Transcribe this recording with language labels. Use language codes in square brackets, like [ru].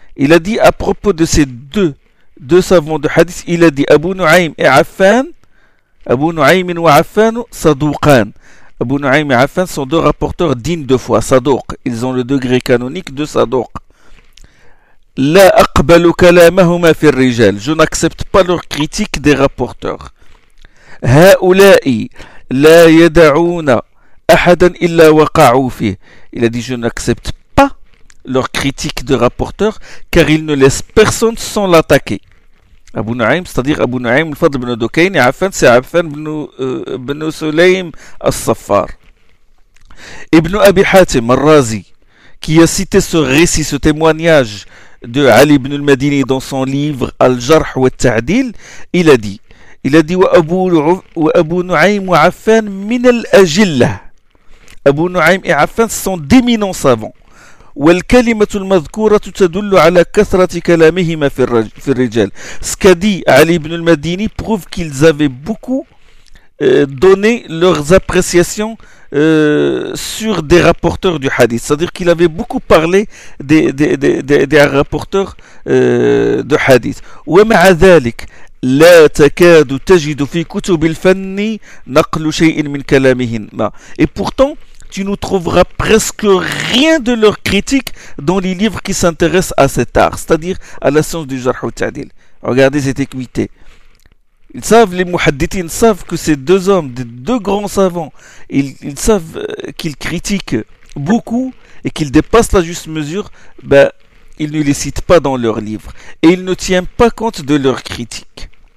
[fr] Il a dit à propos de ces deux savants du hadith, il a dit Abu Nu'aym et Affan, Abu Nu'aym wa Affan, Sadouqan. Abu Nu'aym et Affan sont deux rapporteurs dignes de foi, Sadouq. Ils ont le degré canonique de Sadouq. [ar] La aqbalu kalamahuma fi rijal. [fr] Je n'accepte pas leur critique des rapporteurs. [ar] هؤلاء لا يدعون أحدا إلا وقعوا فيه. [fr] Il a dit, je n'accepte pas leur critique de rapporteur car ils ne laissent personne sans l'attaquer. Abu Nu'aym, c'est-à-dire Abu Nu'aym al-Fadl ibn Dukayn, et Affan, c'est Affan ibn Sulaym al-Saffar. Ibn Abi Hatim al-Razi, qui a cité ce récit, ce témoignage de Ali ibn al-Madini dans son livre Al-Jarh wa al-Ta'dil, il a dit, [ar] وأبو نعيم وعفان من الأجلة. [fr] أبو نعيم وعفان sont d'éminents savants. [ar] والكلمة المذكورة تدل على كثرة كلامهما في الرجال. [fr] Ce qu'a dit Ali ibn al-Madini prouve qu'ils avaient beaucoup donné leurs appréciations sur des rapporteurs du hadith. C'est-à-dire qu'il avait beaucoup parlé des rapporteurs de hadith. [ar] ومع ذلك لا تكاد تجد في كتب الفن نقل شيء من كلامهن. [fr] Et pourtant, tu ne trouveras presque rien de leur critique dans les livres qui s'intéressent à cet art, c'est-à-dire à la science du jarh wa ta'dil. Regardez cette équité. Ils savent, les muhaddithines savent que ces deux hommes, des deux grands savants, ils savent qu'ils critiquent beaucoup et qu'ils dépassent la juste mesure, ben, ils ne les citent pas dans leurs livres et ils ne tiennent pas compte de leurs critiques.